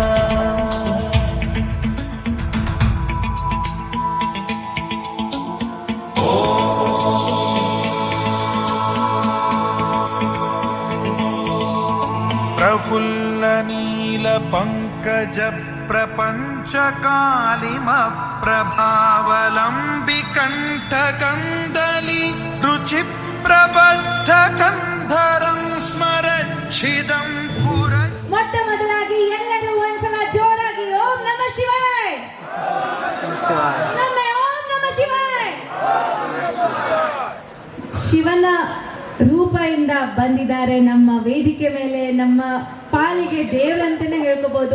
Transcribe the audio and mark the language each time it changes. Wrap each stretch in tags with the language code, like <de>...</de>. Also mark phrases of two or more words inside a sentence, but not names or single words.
<sa>प्रफुल्ल नील पंकज प्रपंच कालिम प्रभावलंबि कंठ कंदली रुचि प्रबद्ध कंधरं स्मरच्छिदं पुर</sa> <kn>ಮೊಟ್ಟ ಮೊದಲಾಗಿ ಎಲ್ಲರೂ ಒಂದ್ಸಲ ಜೋರಾಗಿ</kn> <sa>ಓಂ ನಮಃ ಶಿವಾಯ</sa> <kn>ನಮ್ಮ</kn> <sa>ಓಂ ನಮಃ ಶಿವಾಯ</sa> <kn>ಶಿವನ ರೂಪದಿಂದ ಬಂದಿದ್ದಾರೆ ನಮ್ಮ ವೇದಿಕೆ ಮೇಲೆ ನಮ್ಮ ಪಾಲಿಗೆ ದೇವರಂತಾನೆ ಹೇಳ್ಕೋಬಹುದು.</kn>